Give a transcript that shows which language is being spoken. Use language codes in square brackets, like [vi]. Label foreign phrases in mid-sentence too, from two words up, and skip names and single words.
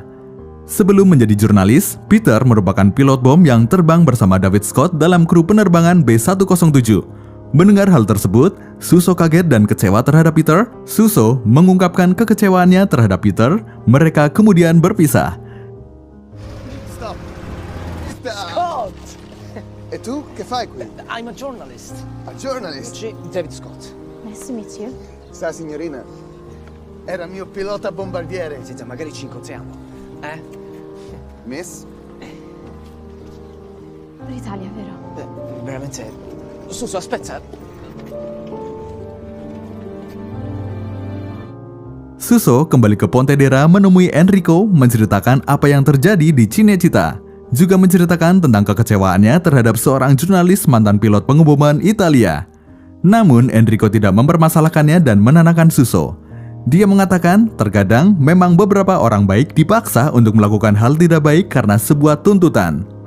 [id] Sebelum menjadi jurnalis, Peter merupakan pilot bom yang terbang bersama David Scott dalam kru penerbangan B-107. Mendengar hal tersebut, Suso kaget dan kecewa terhadap Peter. Suso mengungkapkan kekecewaannya terhadap Peter. Mereka kemudian berpisah. Stop! [it] Scott! E tu che fai qui? [en] I'm a journalist. A journalist? David Scott. Nice to meet you. [it] Sa signorina, era mio pilota bombardiere. Senta, magari ci incontriamo. Miss? Per Italia, vero? Veramente. Suso, aspetta. [id] Suso kembali ke Pontedera menemui Enrico menceritakan apa yang terjadi di Cinecittà. Juga menceritakan tentang kekecewaannya terhadap seorang jurnalis mantan pilot pengeboman Italia. Namun Enrico tidak mempermasalahkannya dan menenangkan Suso. Dia mengatakan terkadang memang beberapa orang baik dipaksa untuk melakukan hal tidak baik karena sebuah tuntutan.